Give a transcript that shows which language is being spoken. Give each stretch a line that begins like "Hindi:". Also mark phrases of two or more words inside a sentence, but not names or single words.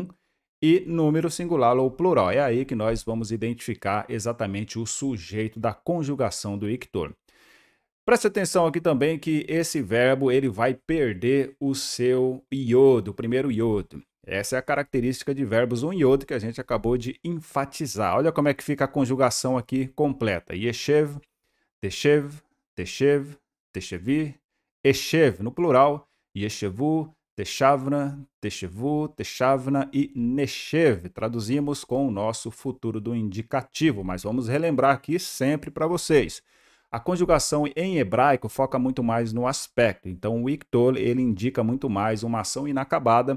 Portuguese: E número singular ou plural. É aí que nós vamos identificar exatamente o sujeito da conjugação do ictor. Preste atenção aqui também que esse verbo ele vai perder o seu iod, o primeiro iod. Essa é a característica de verbos um iod que a gente acabou de enfatizar. Olha como é que fica a conjugação aqui completa.
Hebrew: ישב, תשב, תשב, תשבי, אשב
Portuguese: no plural,
Hebrew: ישבו, תשבנה, תשבו, תשבנה e נשב.
Portuguese: Traduzimos com o nosso futuro do indicativo, mas vamos relembrar aqui sempre para vocês. A conjugação em hebraico foca muito mais no aspecto, então o ictor ele indica muito mais uma ação inacabada.